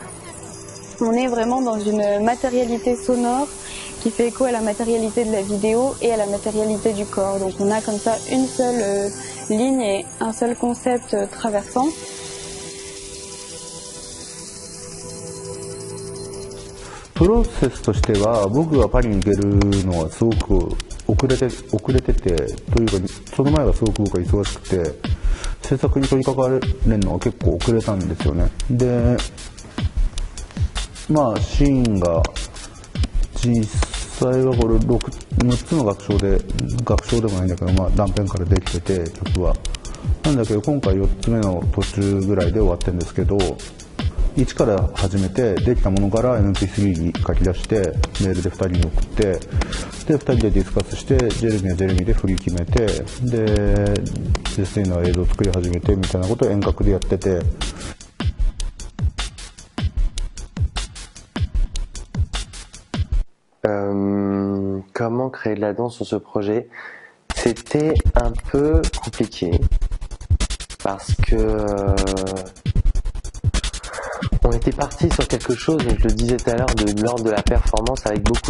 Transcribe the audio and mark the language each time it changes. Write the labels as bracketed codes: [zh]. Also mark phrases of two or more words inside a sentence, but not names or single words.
[fr] On est vraiment dans une matérialité sonore qui fait écho à la matérialité de la vidéo et à la matérialité du corps. Donc on a comme ça une seule ligne et un seul concept traversant. Le processus [ja] としては僕がパリに行けるのはすごく遅れててというか、その前はすごく僕は忙しくて制作に取り掛かれるのは結構遅れたんですよね。でまあシーンが実実際はこれ 6つの楽章でもないんだけど、まあ、断片からできてて曲はなんだけど、今回4つ目の途中ぐらいで終わってるんですけど、1から始めてできたものから MP3 に書き出してメールで2人に送って、で2人でディスカスして、ジェレミーはジェレミーで振り決めて、でジェスティーナは映像を作り始めてみたいなことを遠隔でやってて。 [fr] Comment créer de la danse sur ce projet? C'était un peu compliqué parce que on était parti sur quelque chose, je le disais tout à l'heure, de l'ordre de la performance avec beaucoup